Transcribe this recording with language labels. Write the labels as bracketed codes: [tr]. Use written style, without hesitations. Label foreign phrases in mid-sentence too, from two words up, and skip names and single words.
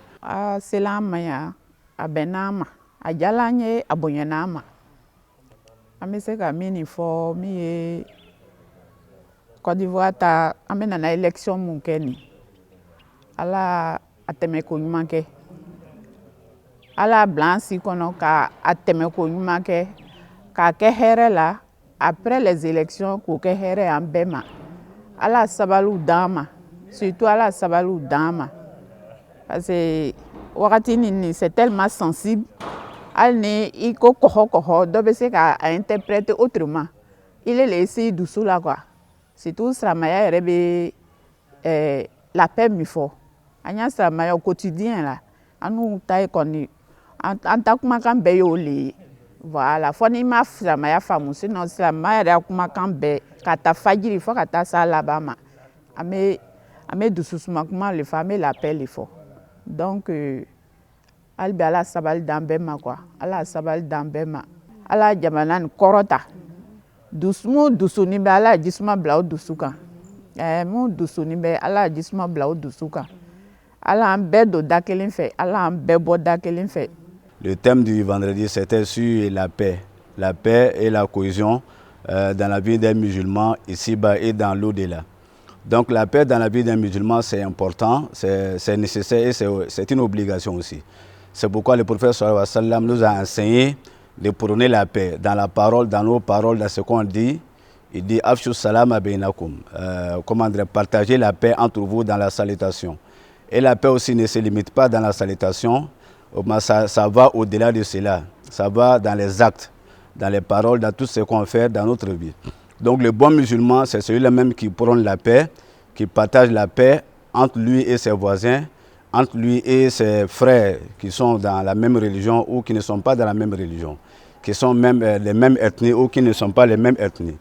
[bm] A sela an ma yan a bɛnna an ma a diyala an ye a bonyana an ma an bɛ se ka min fɔ min ye Côte d'Ivoire ta an bɛ nana élection mun kɛ nin ala a tɛmɛko ɲuman kɛ ala bila an si kɔnɔ ka a tɛmɛko ɲuman kɛ k'a kɛ hɛrɛ la [fr] après les élections [bm] k'o kɛ hɛrɛ an bɛɛ ma ala sabaliw d'an ma surtout ala sabaliw d'an ma [fr] parce que [bm] wagati nin [fr] c'est tellement sensible [bm] hali ni i ko kɔhɔ dɔ bɛ se k'a [fr] interpréter autrement [bm] i le essayer dusu la quoi surtout silamɛya yɛrɛ bɛ [fr] la paix [bm] min fɔ an y'a silamɛya [fr] au quotidien [bm] la an n'u ta ye kɔni An ta kumakan bɛɛ y'o le ye. Voilà, fɔ n'i ma silamɛya faamu, sinon silamɛya yɛrɛ kumakan bɛɛ ka taa fajiri fɔ ka taa s'a laban ma. An bɛ dususuma kuma le fɔ, an bɛ [fr] la paix [bm] le fɔ. Donc hali bi Ala sabali d'an bɛɛ ma quoi. Ala sabali d'an bɛɛ ma. Ala jamana nin kɔrɔta. Mun dusuni bɛ Ala jisuma bila o dusu kan. Mun dusuni bɛ Ala jisuma bila o dusu kan. Ala an bɛɛ don da kelen fɛ, Ala an bɛɛ bɔ da kelen fɛ. [fr] Le thème du vendredi, c'était sur la paix et la cohésion dans la vie des musulmans ici-bas et dans l'au-delà. Donc la paix dans la vie des musulmans, c'est important, c'est nécessaire et c'est une obligation aussi. C'est pourquoi le prophète [ar] صلى الله عليه وسلم [fr] nous a enseigné de prôner la paix dans la parole, dans nos paroles, dans ce qu'on dit. Il dit « [ar] أفشوا السلام بينكم [fr] » comment dire, partager la paix entre vous dans la salutation. Et la paix aussi ne se limite pas dans la salutation, ça va au-delà de cela. Ça va dans les actes, dans les paroles, dans tout ce qu'on fait dans notre vie. Donc le bon musulman, c'est celui-là même qui prône la paix, qui partage la paix entre lui et ses voisins, entre lui et ses frères qui sont dans la même religion ou qui ne sont pas dans la même religion, qui sont même les mêmes ethnies ou qui ne sont pas les mêmes ethnies.